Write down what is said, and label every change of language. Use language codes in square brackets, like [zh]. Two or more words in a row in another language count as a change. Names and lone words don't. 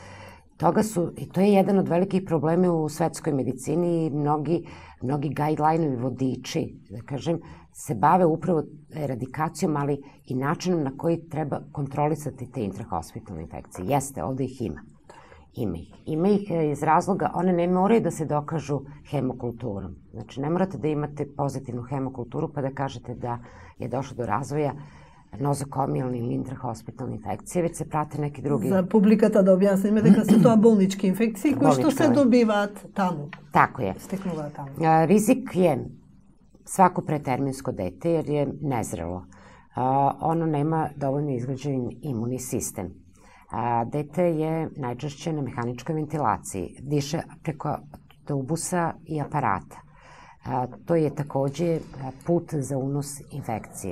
[sr] I to je jedan od velikih problema u svetskoj medicini i mnogi guideline-ovi vodiči, da kažem, se bave upravo eradikacijom, ali i načinom na koji treba kontrolisati te intrahospitalne infekcije. Jeste, ovde ih ima. Ima ih iz razloga, one ne moraju da se dokažu hemokulturom. Znači, ne morate da imate pozitivnu hemokulturu pa da kažete da je došlo do razvoja nozokomijalne ili intrahospitalne infekcije, već se prate neki drugi... [mk] За публиката да објасниме дека се тоа болнички инфекции кои што се добиваат таму. [sr] Тако е. [mk] Стекнуваат таму. [sr] Ризик je svako preterminsko dete jer je nezrelo. Ono nema dovoljno izgrađen imunni sistem. Dete je najčešće na mehaničkoj ventilaciji, diše preko tubusa i aparata. To je takođe put za unos infekcije.